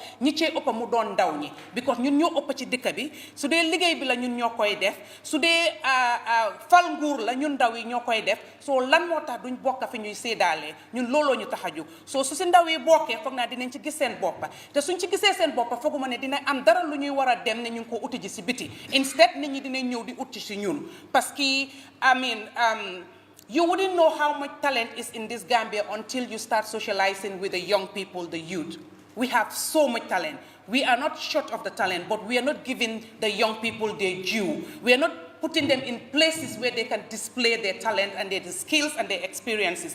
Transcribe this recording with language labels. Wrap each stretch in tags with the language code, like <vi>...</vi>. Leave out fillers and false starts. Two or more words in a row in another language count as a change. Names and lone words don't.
<wo>ñi cee ëpp mu doon ndaw ñi because ñun ñoo ëpp ci dëkk bi su dee liggéey bi la ñun ñoo koy def su dee fal nguur la ñun ndaw yi ñoo koy def soo lan moo tax duñ bokk fi ñuy séedaalee ñun looloo ñu tax a jóg soo su si ndaw yi bokkee foog naa dinañ ci gis seen boppa te suñ ci gisee seen boppa fooguma ne dina am dara lu ñuy war a dem ne ñu ngi ko uti ji si biti instead nit ñi dinañ ñëw di uti si ñun</wo> <fr>parce que</fr> <en>you wouldn't know how much talent is in this Gambia until you start socializing with the young people, the youth. We have so much talent. We are not short of the talent, but we are not giving the young people their due. We are not putting them in places where they can display their talent and their skills and their experiences.</en>